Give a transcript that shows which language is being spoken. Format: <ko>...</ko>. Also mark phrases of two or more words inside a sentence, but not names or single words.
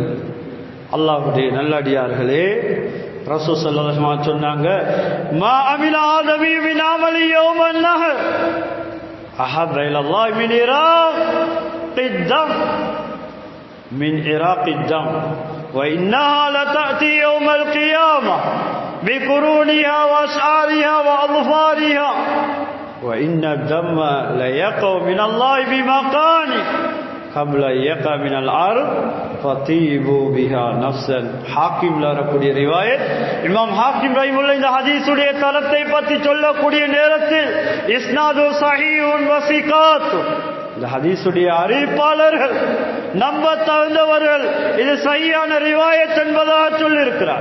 <ta>அல்லாஹ்வுடைய நல்லடியார்களே,</ta> <ar>رسول صلى الله عليه وسلم சொன்னாங்க, ما عمل آدمي من عمل يوم النحر أحب إلى الله من إهراق الدم وإنها لتأتي يوم القيامة بقرونها وأشعارها வஅظفارها وإن الدم ليقع من الله بمكان قبل يقع من الأرض فطيبوا بها نفسا.</ar> <ta>ஹாக்கிம்ல வரக்கூடிய ரிவாயத், இமாம் ஹாக்கிம் ரஹிமஹுல்லாஹ் இந்த ஹதீஸுடைய தரத்தை பற்றி சொல்லக்கூடிய நேரத்தில்</ta> <ar>إسناده صحيح وثقات,</ar> <ta>இந்த ஹதீஸுடைய அறிவிப்பாளர்கள் நம்ப தகுந்தவர்கள், இது சஹீஹான ரிவாயத் என்பதாக சொல்லியிருக்கிறார்.</ta>